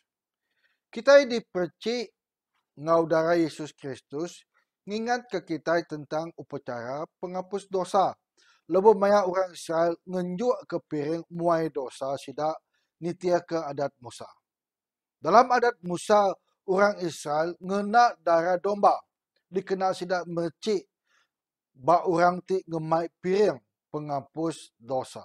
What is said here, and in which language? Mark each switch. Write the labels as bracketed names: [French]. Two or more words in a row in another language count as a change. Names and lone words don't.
[Iban] Kita dipercik ngau darah Yesus Kristus, ngingat ke kita tentang upacara penghapus dosa. Lebih banyak orang Israel ngenjuk ke piring muai dosa sidak nitia ke adat Musa. Dalam adat Musa, orang Israel ngenak darah domba, dikenal sidak mercik bak orang ti ngemai piring penghapus dosa.